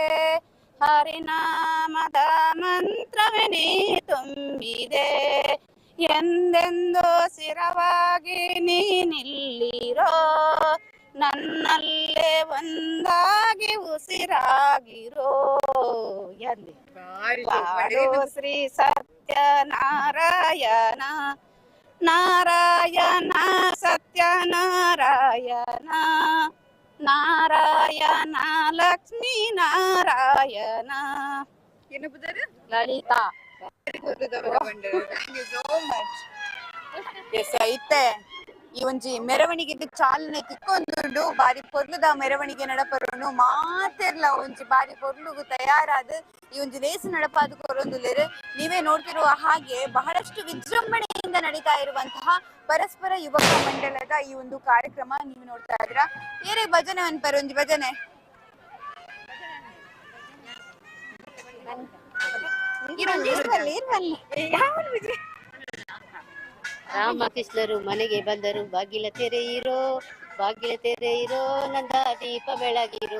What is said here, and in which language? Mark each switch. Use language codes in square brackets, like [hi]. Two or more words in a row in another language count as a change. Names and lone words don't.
[kn] ಹರಿನಾಮದ ಮಂತ್ರವೇ ನೀ ತುಂಬಿದೆ ಎಂದೆಂದು ಸ್ಥಿರವಾಗಿ ನೀನಿಲ್ಲಿರೋ ನನ್ನಲ್ಲೇ ಒಂದಾಗಿ ಉಸಿರಾಗಿರೋ ಎಂದೆ ಪಾಡೋ ಶ್ರೀ ಸತ್ಯನಾರಾಯಣ ನಾರಾಯಣ ಸತ್ಯನಾರಾಯಣ ನಾರಾಯಣ ಲಕ್ಷ್ಮೀ ನಾರಾಯಣ ಏನು ಬುದ್ಧರು ಲಲಿತಾ [en] thank you so much [tcy] ಎಸ್ ಐತೆ ಈ ಒಂಜಿ ಮೆರವಣಿಗೆಗ್ ಚಾಲನೆ ತಿಕ್ಕೊಂದುಂಡು ಬಾರಿ ಪೊರ್ಲುದ ಮೆರವಣಿಗೆ ನಡಪರುಂಡು ಮಾತೆರ್ಲ ಒಂಜಿ ಬಾರಿ ಪೊರ್ಲುಗು ತಯಾರಾದ್ ಈ ಒಂಜಿ ರೇಸ್ ನಡಪಾದು ಕೊರೊಂದುಲ್ಲೆರ್. [kn] ನೀವೇ ನೋಡ್ತಿರುವ ಹಾಗೆ ಬಹಳಷ್ಟು ವಿಜೃಂಭಣೆಯಿಂದ ನಡೀತಾ ಇರುವಂತಹ ಪರಸ್ಪರ ಯುವಕ ಮಂಡಲದ ಈ ಒಂದು ಕಾರ್ಯಕ್ರಮ ನೀವು ನೋಡ್ತಾ ಇದ್ದೀರಾ. [tcy] ಏರೇ ಭಜನೆ ಅನ್ಪರು ಒಂಜಿ ಭಜನೆ [kn] ರಾಮಕೃಷ್ಣರು ಮನೆಗೆ ಬಂದರು, ಬಾಗಿಲ ತೆರೆಯಿರೋ ಬಾಗಿಲ ತೆರೆಯಿರೋ, ನಂದ ದೀಪ ಬೆಳಗಿರೋ.